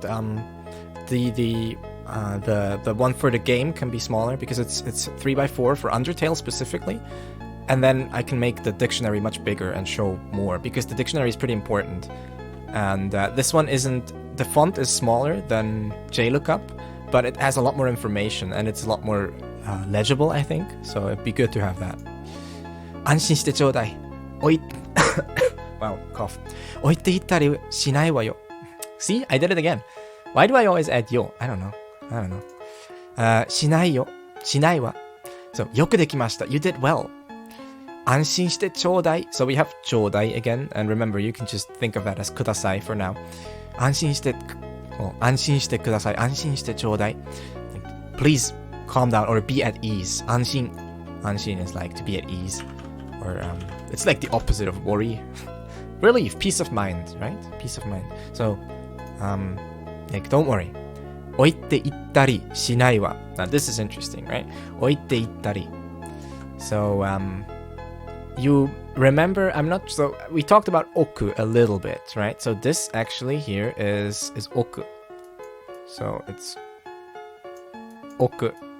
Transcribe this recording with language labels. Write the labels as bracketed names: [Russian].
[English] The one for the game can be smaller because it's 3x4 for Undertale specifically, and then I can make the dictionary much bigger and show more because the dictionary is pretty important. And this one isn't. The font is smaller than JLookup, but it has a lot more information and it's a lot more legible, I think. So it'd be good to have that. [Japanese] 安心してちょうだい。 [English] Wow, cough. [Japanese] 置いていったりしないわよ。 [English] See, I did it again. Why do I always add yo? I don't know. [Japanese] しないよ。しないわ。 [English] So, [Japanese] よくできました。 [English] You did well. [Japanese] 安心してちょうだい。 [English] So we have ちょうだい again. And remember, you can just think of that as ください for now. [Japanese] 安心してください。安心してちょうだい。 [English] Please calm down or be at ease. 安心 is like to be at ease. Or it's like the opposite of worry. Relief, peace of mind, right? Peace of mind. So, like, don't worry. [Japanese] 置いていったりしないわ. [English] Now, this is interesting, right? [Japanese] 置いていったり. [English] So, you remember, we talked about oku a little bit, right? So this actually here is oku. So it's oku.